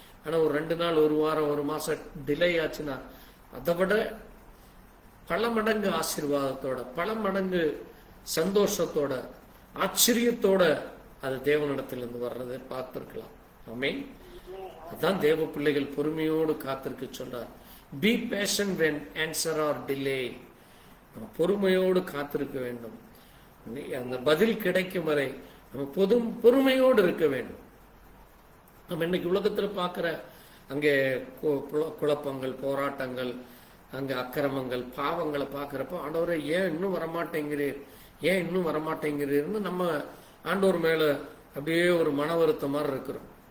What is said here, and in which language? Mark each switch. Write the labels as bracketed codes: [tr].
[ta] ஆனா ஒரு 2 நாள், ஒரு வாரம், ஒரு மாசம் டிலே ஆச்சுன்னா அதை விட பல மடங்கு ஆசீர்வாதத்தோட, பல மடங்கு சந்தோஷத்தோட, ஆச்சரியத்தோட அது தேவனிடத்திலிருந்து வர்றதை பார்த்திருக்கலாம். ஆமென். அதான் தேவ பிள்ளைகள் பொறுமையோடு காத்திருக்க சொல்றார். [en] Be patient when answer or delay. [ta] பொறுமையோடு காத்திருக்க வேண்டும். அந்த பதில் கிடைக்கும் வரை நம்ம பொறுமையோடு இருக்க வேண்டும். நம்ம இன்னைக்கு உலகத்தில் பார்க்கிற அங்கே குழப்பங்கள், போராட்டங்கள், அங்கே அக்கிரமங்கள், பாவங்களை பார்க்கிறப்போ ஆண்டவரை ஏன் இன்னும் வரமாட்டேங்கிறீர், ஏன் இன்னும் வரமாட்டேங்கிறீர்னு நம்ம ஆண்டவர் மேல அப்படியே ஒரு மன வருத்தம் மாதிரி இருக்கிறோம்.